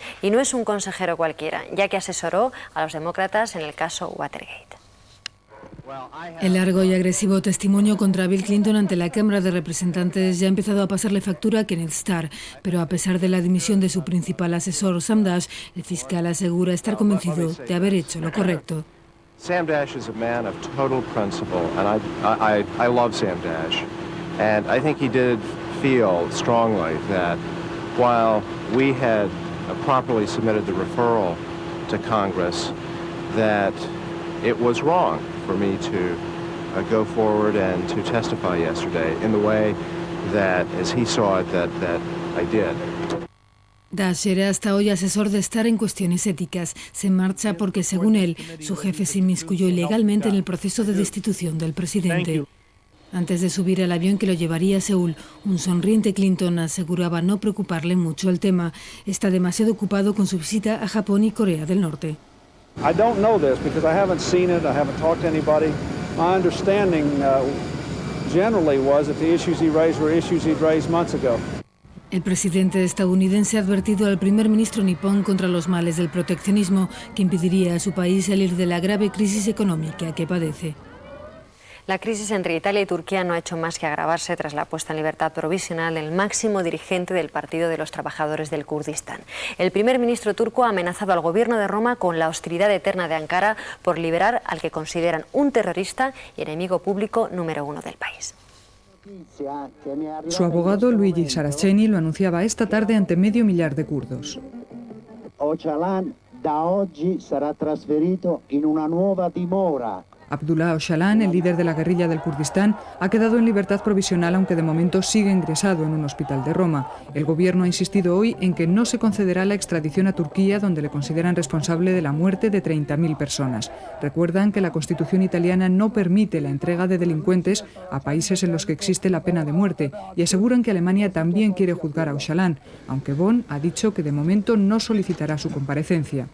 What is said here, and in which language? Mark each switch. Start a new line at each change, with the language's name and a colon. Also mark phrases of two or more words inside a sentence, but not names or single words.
Spanish: Y no es un consejero cualquiera, ya que asesoró a los demócratas en el caso Watergate. El largo y agresivo testimonio contra Bill Clinton ante la Cámara de Representantes ya ha empezado a pasarle factura a Kenneth Starr, pero a pesar de la dimisión de su principal asesor, Sam Dash, el fiscal asegura estar convencido de haber hecho lo correcto.
English: Sam Dash is a man of total principle, and I love Sam Dash. And I think he did feel strongly that while we had properly submitted the referral to Congress, that it was wrong for me to go forward and to testify yesterday in the way that, as he saw it, that I did.
Spanish: Dash era hasta hoy asesor de Starr en cuestiones éticas. Se marcha porque, según él, su jefe se inmiscuyó ilegalmente en el proceso de destitución del presidente. Antes de subir al avión que lo llevaría a Seúl, un sonriente Clinton aseguraba no preocuparle mucho el tema. Está demasiado ocupado con su visita a Japón y Corea del Norte.
English: I don't know this because I haven't seen it, I haven't talked to anybody. My understanding generally was that the issues he raised were issues he'd raised months ago.
Spanish: El presidente estadounidense ha advertido al primer ministro nipón contra los males del proteccionismo que impediría a su país salir de la grave crisis económica que padece. La crisis entre Italia y Turquía no ha hecho más que agravarse tras la puesta en libertad provisional del máximo dirigente del Partido de los Trabajadores del Kurdistán. El primer ministro turco ha amenazado al gobierno de Roma con la hostilidad eterna de Ankara por liberar al que consideran un terrorista y enemigo público número 1 del país. Su abogado Luigi Saraceni lo anunciaba esta tarde ante medio millar de kurdos.
Italian: Öcalan da oggi sarà trasferito in una nuova dimora.
Spanish: Abdullah Öcalan, el líder de la guerrilla del Kurdistán, ha quedado en libertad provisional, aunque de momento sigue ingresado en un hospital de Roma. El gobierno ha insistido hoy en que no se concederá la extradición a Turquía, donde le consideran responsable de la muerte de 30.000 personas. Recuerdan que la Constitución italiana no permite la entrega de delincuentes a países en los que existe la pena de muerte y aseguran que Alemania también quiere juzgar a Öcalan, aunque Bonn ha dicho que de momento no solicitará su comparecencia.